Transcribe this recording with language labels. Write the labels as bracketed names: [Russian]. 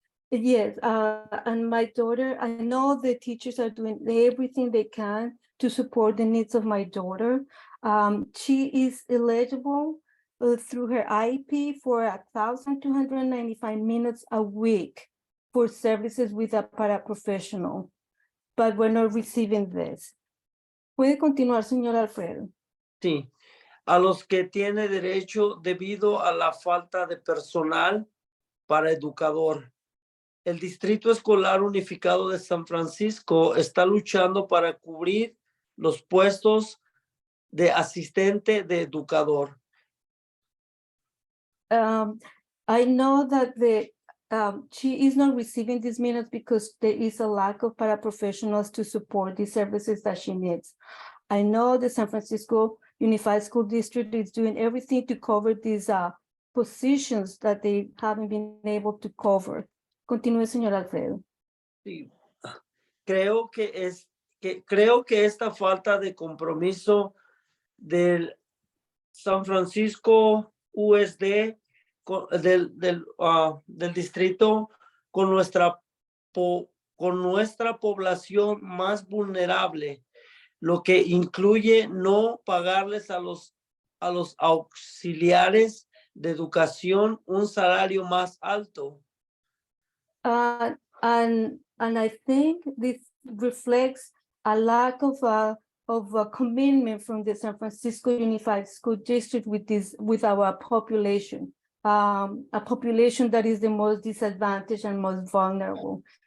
[English] Yes, and my daughter, I know the teachers are doing everything they can to support the needs of my daughter. She is eligible through her IEP for 1,295 minutes a week for services with a paraprofessional, but we're not receiving this. [Spanish] ¿Puede continuar, señor Alfredo? Sí, a los que tiene derecho debido a la falta de personal para educador. El Distrito Escolar Unificado de San Francisco está luchando para cubrir los puestos de asistente de educador. [English] I know that she is not receiving these minutes because there is a lack of paraprofessionals to support the services that she needs. I know the San Francisco Unified School District is doing everything to cover these positions that they haven't been able to cover. [Spanish] Continúe, señor Alfredo. Sí. creo que esta falta de compromiso del San Francisco USD del distrito con nuestra población más vulnerable, lo que incluye no pagarles a los auxiliares de educación un salario más alto. [English] And I think this reflects a lack of a commitment from the San Francisco Unified School District with our population, a population that is the most disadvantaged and most vulnerable.